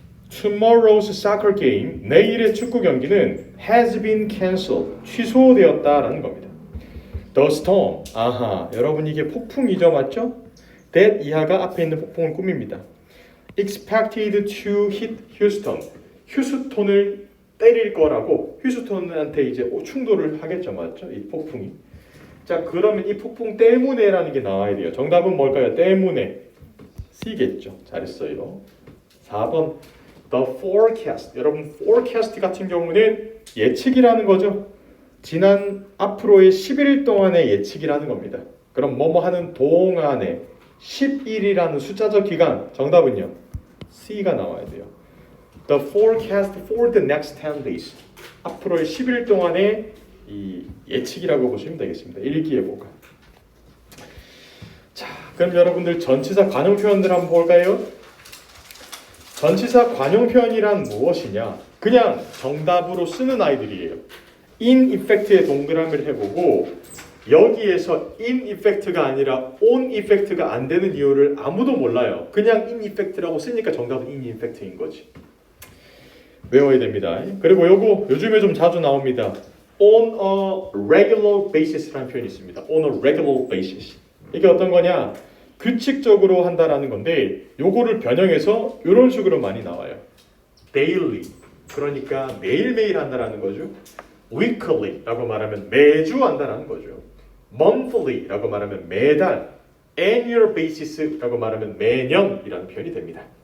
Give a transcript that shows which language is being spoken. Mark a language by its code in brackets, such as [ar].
[en] Tomorrow's soccer game, [ko] 내일의 축구 경기는 [en] has been cancelled, [ko] 취소되었다라는 겁니다. [en] The storm, [ko] 아하, 여러분 이게 폭풍이죠, 맞죠? That 이하가 앞에 있는 폭풍을 꾸밉니다. [en] expected to hit Houston. [ko] 휴스톤을 때릴 거라고 휴스톤한테 이제 충돌을 하겠죠, 맞죠? 이 폭풍이. 자, 그러면 이 폭풍 때문에라는 게 나와야 돼요. 정답은 뭘까요? 때문에. C겠죠. 잘했어요. [en] 4번 the forecast. [ko] 여러분 forecast 같은 경우는 예측이라는 거죠. 지난 앞으로의 11일 동안의 예측이라는 겁니다. 그럼 뭐뭐 하는 동안에 10일이라는 숫자적 기간. 정답은요. C가 나와야 돼요. [en] The forecast for the next 10 days. [ko] 앞으로의 10일 동안의 이 예측이라고 보시면 되겠습니다. 일기예보가. 자, 그럼 여러분들 전치사 관용 표현들 한번 볼까요? 전치사 관용 표현이란 무엇이냐? 그냥 정답으로 쓰는 아이들이에요. in effect의 동그라미를 해보고 여기에서 in effect가 아니라 on effec가 안 되는 이유를 아무도 몰라요. 그냥 in effect라고 쓰니까 정답은 in effect인 거지. 외워야 됩니다. 그리고 요거 요즘에 좀 자주 나옵니다. [en] on a regular basis라는 표현이 있습니다. on a regular basis. [ko] 이게 어떤 거냐? 규칙적으로 한다라는 건데 요거를 변형해서 이런 식으로 많이 나와요. [en] daily. [ko] 그러니까 매일매일 한다라는 거죠. weekly라고 말하면 매주 한다라는 거죠. monthly라고 말하면 매달. annual basis라고 말하면 매년이라는 표현이 됩니다.